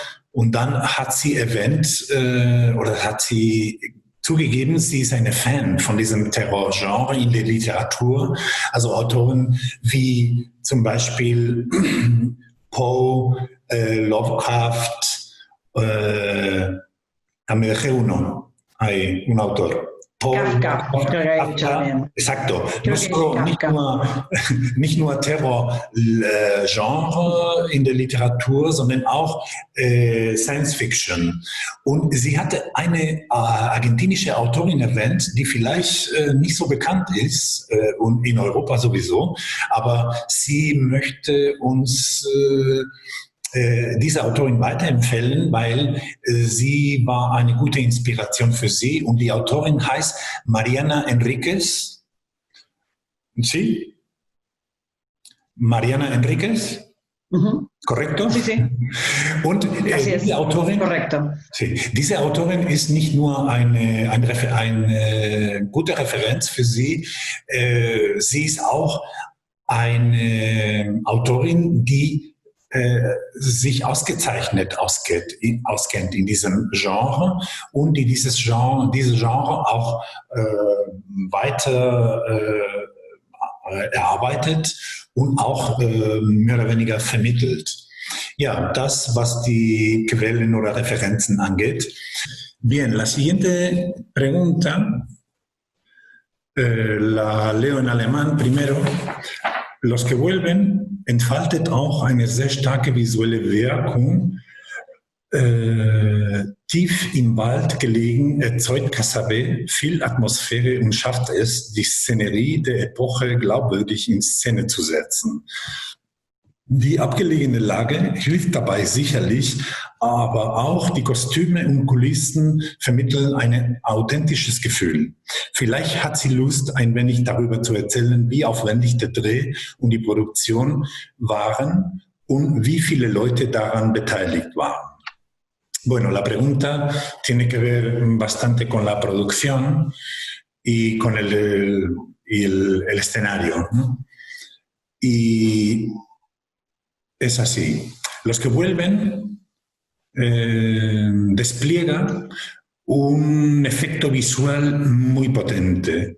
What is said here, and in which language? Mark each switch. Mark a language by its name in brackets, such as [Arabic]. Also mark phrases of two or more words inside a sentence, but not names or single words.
[German] Und dann hat sie erwähnt oder hat sie zugegeben, sie ist eine Fan von diesem Terrorgenre in der Literatur, also Autoren wie zum Beispiel Poe, Lovecraft, [Spanish] me dejé uno, hay un autor. Kafka, exacto. [German] Nicht nur Terror-Genre in der Literatur, sondern auch Science Fiction. Und sie hatte eine argentinische Autorin erwähnt, die vielleicht nicht so bekannt ist, und in Europa sowieso, aber sie möchte uns diese Autorin weiterempfehlen, weil sie war eine gute Inspiration für sie und die Autorin heißt Mariana Enríquez. [Spanish] ¿Sí? Mariana Enríquez. ¿Correcto? Sí, sí. [German] Und diese Autorin, [Spanish] correcto. Sí, [German] diese Autorin ist nicht nur eine gute Referenz für sie, sie ist auch eine Autorin, die sich ausgezeichnet auskennt in diesem Genre und die dieses Genre auch weiter erarbeitet und auch mehr oder weniger vermittelt. Ja, das, was die Quellen oder Referenzen angeht. [Spanish] Bien, la siguiente pregunta la leo en alemán primero. [German] Los que vuelven entfaltet auch eine sehr starke visuelle Wirkung. Tief im Wald gelegen erzeugt Casabe viel Atmosphäre und schafft es, die Szenerie der Epoche glaubwürdig in Szene zu setzen. Die abgelegene Lage hilft dabei sicherlich, aber auch die Kostüme und Kulissen vermitteln ein authentisches Gefühl. Vielleicht hat sie Lust, ein wenig darüber zu erzählen, wie aufwendig der Dreh und die Produktion waren und wie viele Leute daran beteiligt waren. [Spanish] Bueno, la pregunta tiene que ver bastante con la producción y con el escenario, ¿no? Y es así. Los que vuelven despliega un efecto visual muy potente.